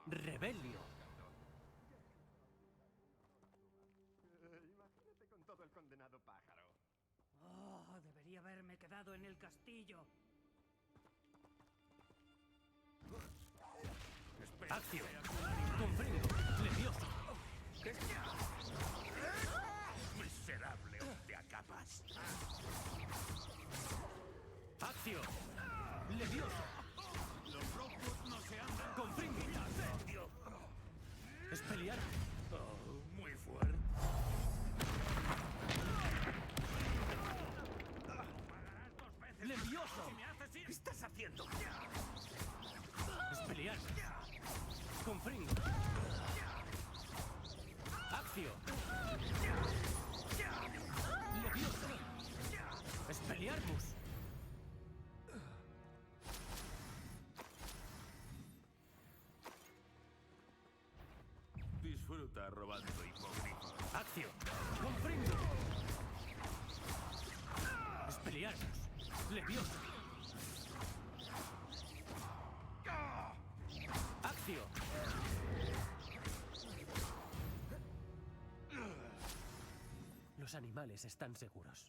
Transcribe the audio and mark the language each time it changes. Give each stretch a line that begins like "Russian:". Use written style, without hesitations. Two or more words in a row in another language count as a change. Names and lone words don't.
Spanish: ¡Rebelio! Imagínate con todo el condenado pájaro. Oh, debería haberme quedado en el castillo. ¡Accio! ¡Confringo! ¡Levioso! ¡Miserable hombre a capas! ¡Accio! ¡Levioso! ¡Los Rockwood no se andan con ¡Confringo! incendio! ¡Expelliar! Oh, muy fuerte. Pagarás 2 veces. ¡Levioso! Si me haces ir... ¿Qué estás haciendo? ¡Expelliar! ¡Confringo! ¡Accio! ¡Levioso! ¡Expelliarmus! Disfruta robando hipogrifos. ¡Accio! ¡Confringo! ¡Expelliarmus! ¡Levioso! ¡Accio! Los animales están seguros.